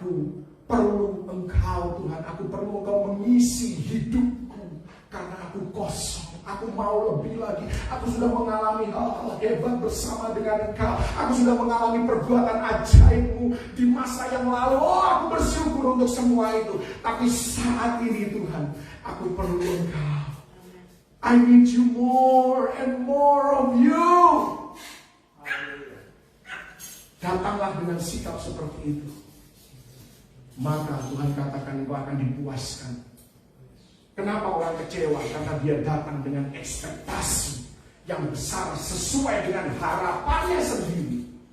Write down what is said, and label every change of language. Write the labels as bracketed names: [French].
[Indonesian] Aku perlu Engkau Tuhan, aku perlu Engkau mengisi hidupku, karena aku kosong. Aku mau lebih lagi. Aku sudah mengalami hal-hal hebat bersama dengan Engkau. Aku sudah mengalami perbuatan ajaib-Mu di masa yang lalu. Oh, aku bersyukur untuk semua itu. Tapi saat ini Tuhan, aku perlu Engkau. [English] I need you more and more of you. [Indonesian] Datanglah dengan sikap seperti itu, maka Tuhan katakan engkau akan dipuaskan. Kenapa orang kecewa? Karena dia datang dengan ekspektasi yang besar sesuai dengan harapannya sendiri.